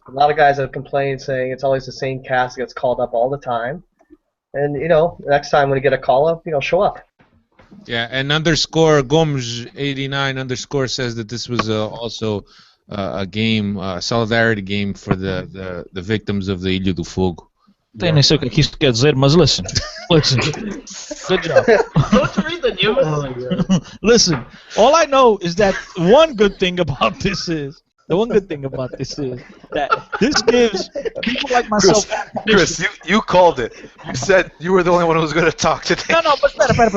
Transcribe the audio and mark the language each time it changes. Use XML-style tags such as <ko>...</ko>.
<en>A lot of guys have complained saying it's always the same cast that gets called up all the time. And, next time when you get a call-up, show up. Yeah, and _Gomes89_ says that this was also a game, a solidarity game for the victims of the Ilha do Fogo.</en> <pt>Tem nem sei o que isso quer dizer, mas listen.</pt> <en>Good job. Don't read the news. Listen, all I know is that one good thing about this is that this gives people like myself. Chris, you called it. You said you were the only one who was going to talk today. No, but better.</en>